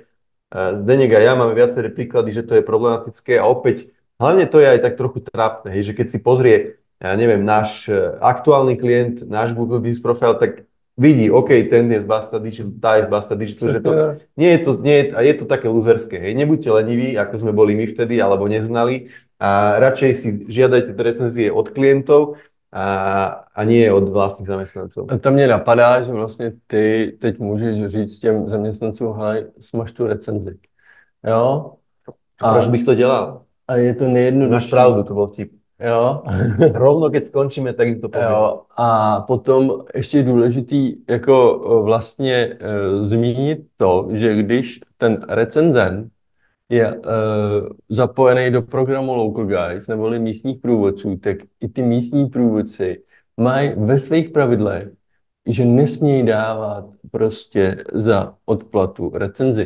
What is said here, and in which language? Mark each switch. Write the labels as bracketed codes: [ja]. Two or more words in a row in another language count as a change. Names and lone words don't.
[sk] Zdeněk a ja máme viaceré príklady, že to je problematické a opäť, hlavne to je aj tak trochu trápne, že keď si pozrie, ja neviem, náš aktuálny klient, náš Google Business Profile, tak vidí, OK, ten je z Basta Digital, tá je z Basta Digital, že to je to také luzerské. Nebuďte leniví, ako sme boli my vtedy, alebo neznali a radšej si žiadajte recenzie od klientov, a nie od [cs] vlastních zaměstnanců. A to mě napadá, že vlastně ty teď můžeš říct těm zaměstnancům, hele, smaž tu recenzi. Jo? A proč bych to dělal? A je to nejjednodušší. Máš pravdu, to byl vtip. Jo. [sk] Rovno, keď skončíme, tak jim to povím. [cs] Jo. A potom ještě důležitý jako vlastně zmínit to, že když ten recenzent je zapojený do programu Local Guides neboli místních průvodců, tak i ty místní průvodci mají ve svých pravidlech, že nesmějí dávat prostě za odplatu recenzi.